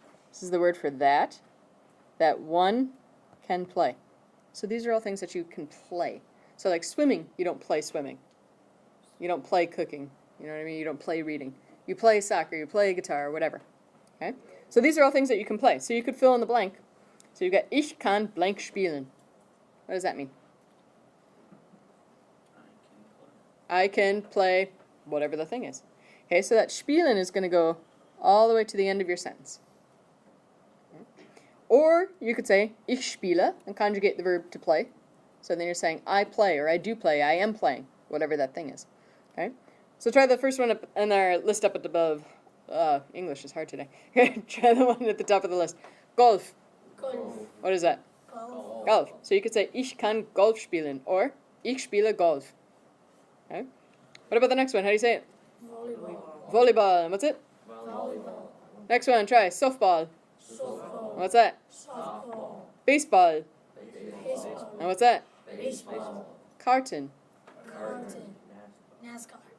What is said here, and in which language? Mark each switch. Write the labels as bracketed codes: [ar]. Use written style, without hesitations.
[en] This is the word for that one can play. So these are all things that you can play. So like swimming, you don't play swimming. You don't play cooking. You know what I mean? You don't play reading. You play soccer, you play guitar, whatever. Okay? So these are all things that you can play. So you could fill in the blank. So you've got [de] Ich kann [en] blank [de] spielen. [en] What does that mean? I can play whatever the thing is. Okay, so that spielen is going to go all the way to the end of your sentence. Or you could say [de] Ich spiele [en] and conjugate the verb to play. So then you're saying I play or I do play, I am playing, whatever that thing is. Okay? So try the first one up in our list up at the above. English is hard today. Try the one at the top of the list. Golf. Golf. What is that? Golf. Golf. So you could say [de] Ich kann Golf spielen [en] or [de] Ich spiele Golf. [en] Okay? What about the next one? How do you say it? Volleyball. Volleyball. And what's it? Volleyball. Next one, try softball. Softball. What's that? Softball. Baseball. Baseball. And what's that? Baseball. Karting. Karting. NASCAR.